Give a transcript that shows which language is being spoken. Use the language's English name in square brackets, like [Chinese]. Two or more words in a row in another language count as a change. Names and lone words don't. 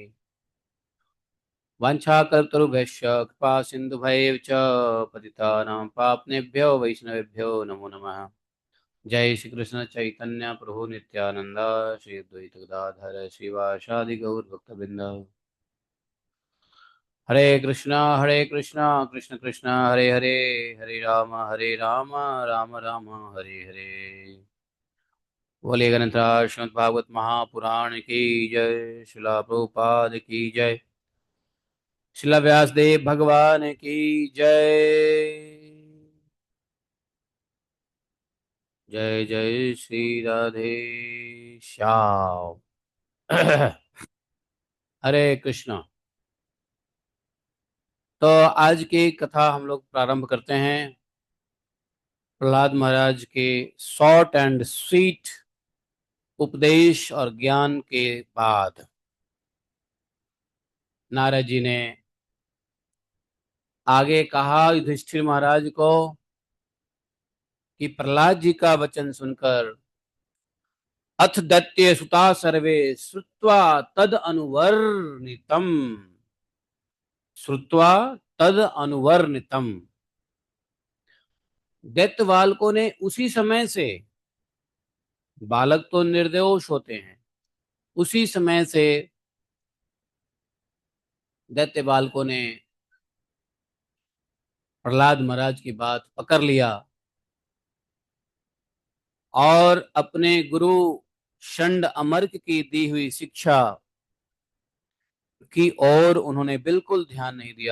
[Sanskrit] वाञ्छाकल्पतरुभ्यश्च कृपा सिन्धुभैव च पतितानां पावनेभ्यो वैष्णवेभ्यो नमो नमः। जय श्री कृष्ण चैतन्य प्रभु नित्यानंद श्री अद्वैत गदाधर श्रीवासादि गौर भक्तवृंद। हरे कृष्णा कृष्ण कृष्ण हरे हरे, हरे राम राम राम हरे हरे। [Hindi] बोले गणेश श्रीमद् भागवत महापुराण की जय। शिला प्रभुपाद की जय। शिला व्यासदेव भगवान की जय। जय जय श्री राधे श्याम। हरे कृष्णा। तो आज की कथा हम लोग प्रारंभ करते हैं प्रहलाद महाराज के [English] short and sweet [Hindi] उपदेश और ज्ञान के बाद। नारद जी ने आगे कहा युधिष्ठिर महाराज को कि प्रहलाद जी का वचन सुनकर [Sanskrit] अथ दैत्य सुता सर्वे श्रुत्वा तद अनुवर्णितम। श्रुत्वा तद अनुवर्णितम। [Hindi] दैत्य बालकों ने उसी समय से, बालक तो निर्दोष होते हैं, उसी समय से दैत्य बालकों ने प्रहलाद महाराज की बात पकड़ लिया और अपने गुरु शंड अमर्क की दी हुई शिक्षा की ओर उन्होंने बिल्कुल ध्यान नहीं दिया।